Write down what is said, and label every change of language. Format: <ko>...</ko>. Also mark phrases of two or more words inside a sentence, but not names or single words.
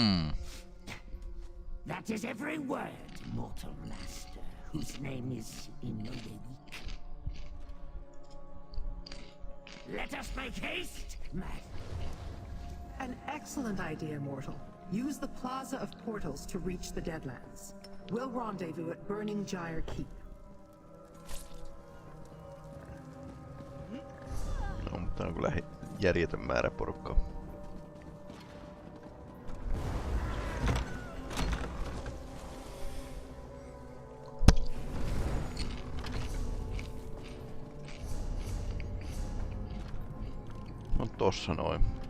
<en>That is every word, Mortal Master, whose name is in no way weak. Let us make haste, Master. An excellent idea, Mortal. Use the Plaza of Portals to reach the Deadlands. We'll rendezvous at Burning Gyre Keep.</en> <fi>No, mutta on kyllä järjetön määrä porukkaa. No tossa noin.</fi>